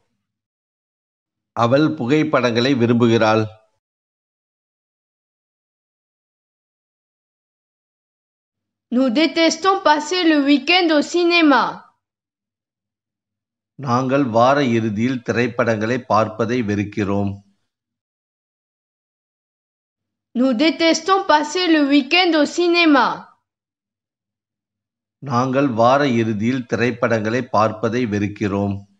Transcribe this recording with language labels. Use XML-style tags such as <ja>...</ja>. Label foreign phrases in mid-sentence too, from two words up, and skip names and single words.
<ta>அவள் புகைப்படங்களை விரும்புகிறாள்.</ta> <fr>Nous détestons passer le week-end au cinéma.</fr> <ta>நாங்கள் வார இறுதியில் திரைப்படங்களை பார்ப்பதை வெறுக்கிறோம்.</ta> <fr>Nous détestons passer le week-end au cinéma.</fr> <ta>நாங்கள் வார இறுதியில் திரைப்படங்களை பார்ப்பதை வெறுக்கிறோம்.</ta>